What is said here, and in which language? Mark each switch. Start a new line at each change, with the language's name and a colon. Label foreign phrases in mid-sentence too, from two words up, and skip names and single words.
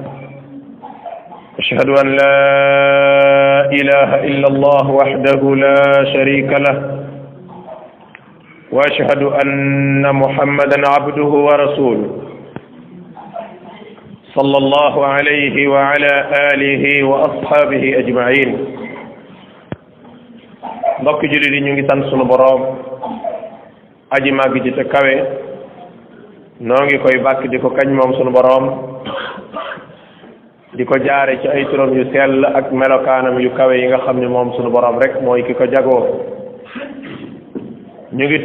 Arabic: أشهد أن لا إله إلا الله وحده لا شريك له وأشهد أن محمدا عبده ورسوله صلى الله عليه وعلى آله وأصحابه أجمعين
Wolof: mbokk jullit yi ñu ngi sant sunu boroom aji màgg ji te kawe noo ngi koy bàkk di ko kañ moom sunu boroom di ko jaare ci ay turam yu sell ak melokaanam yu kawe yi nga xam ne moom sunu borom rek mooy ki ko jagoo ñu ngi